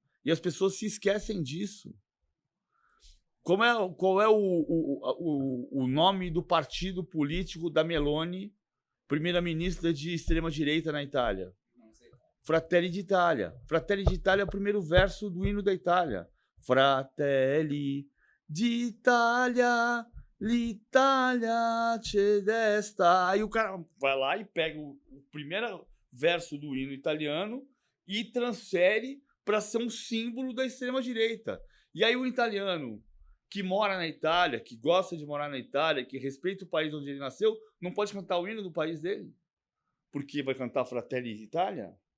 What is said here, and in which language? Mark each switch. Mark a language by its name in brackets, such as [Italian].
[Portuguese] E as pessoas se esquecem disso. Qual é o nome do partido político da Meloni, primeira-ministra de extrema-direita na Itália? Fratelli d'Italia. Fratelli d'Italia é o primeiro verso do hino da Itália. [Italian] Fratelli d'Italia, l'Italia c'è desta. [Portuguese] Aí o cara vai lá e pega o primeiro verso do hino italiano e transfere para ser um símbolo da extrema-direita. E aí o italiano que mora na Itália, que gosta de morar na Itália, que respeita o país onde ele nasceu, não pode cantar o hino do país dele, porque vai cantar Fratelli d'Italia.